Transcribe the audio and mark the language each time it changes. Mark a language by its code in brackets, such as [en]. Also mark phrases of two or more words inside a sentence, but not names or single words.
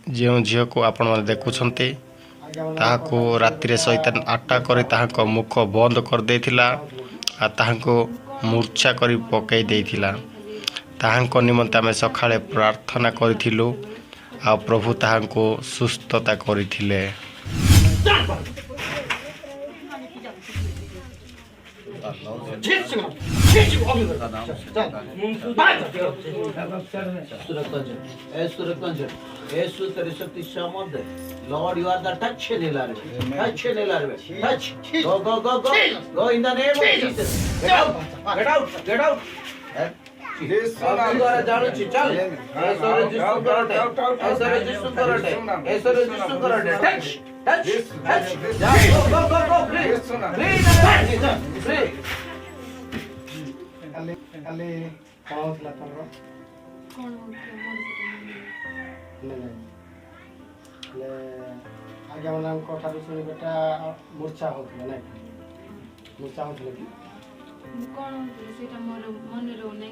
[or] ଯେଉଁ ଝିଅକୁ ଆପଣମାନେ ଦେଖୁଛନ୍ତି ତାହାକୁ ରାତିରେ ଶୈତାନ ଆଟାକ୍ କରି ତାହାଙ୍କ ମୁଖ ବନ୍ଦ କରିଦେଇଥିଲା ଆଉ ତାହାଙ୍କୁ ମୂର୍ଚ୍ଛା କରି ପକାଇ ଦେଇଥିଲା। ତାହାଙ୍କ ନିମନ୍ତେ ଆମେ ସକାଳେ ପ୍ରାର୍ଥନା କରିଥିଲୁ ଆଉ ପ୍ରଭୁ ତାହାଙ୍କୁ ସୁସ୍ଥତା କରିଥିଲେ। [en] Lord, you are the touch in Touch in Touch. Go, go, go, go. Go in the name of Jesus. Get out. Get out. Get out. Touch. Touch. Go, go, go, go. Free. [or] କାଲି କ'ଣ ହେଉଥିଲା ତମର? ହେଲେ ଆଜ୍ଞାମାନଙ୍କ ଠାରୁ ଶୁଣିବାଟା ମୂର୍ଚ୍ଛା ହେଉଥିଲା ନାଇଁ? ମୂର୍ଚ୍ଛା ହେଉଥିଲା କି? ମୁଁ କ'ଣ ହେଉଥିଲି ସେଇଟା ମୋର ମନେ ରହୁନାହିଁ।